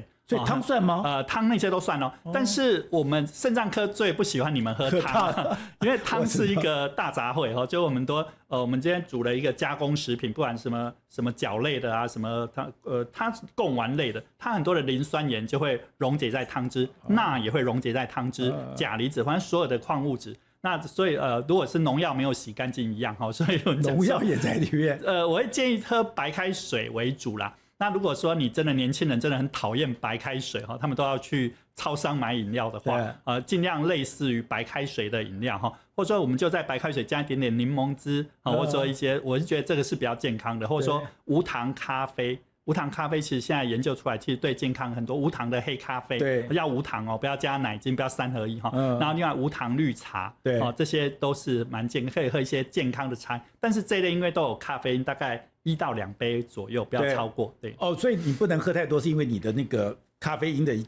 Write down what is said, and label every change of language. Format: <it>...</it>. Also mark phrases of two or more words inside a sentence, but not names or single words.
<zh>所以湯算嗎？湯那些都算哦。但是我們腎臟科最不喜歡你們喝湯，因為湯是一個大雜燴哈。就我們我們今天煮了一個加工食品，不管什麼角類的啊，什麼它貢丸類的，它很多的磷酸鹽就會溶解在湯汁，鈉也會溶解在湯汁，鉀離子，反正所有的礦物質。那所以如果是農藥沒有洗乾淨一樣哈，所以農藥也在裡面。我會建議喝白開水為主啦。那如果說你真的年輕人真的很討厭白開水哈，他們都要去超商買飲料的話，盡量類似於白開水的飲料哈，或者說我們就在白開水加一點點檸檬汁啊，或者說一些，我是覺得這個是比較健康的，或者說無糖咖啡。無糖咖啡其實現在研究出來，其實對健康很多。無糖的黑咖啡，要無糖哦，不要加奶精，不要3合1哈。然後另外無糖綠茶，這些都是蠻健康，可以喝一些健康的茶。但是這一類因為都有咖啡因，大概1到2杯左右，不要超過。對哦，所以你不能喝太多，是因為你的那個咖啡因的一個</zh>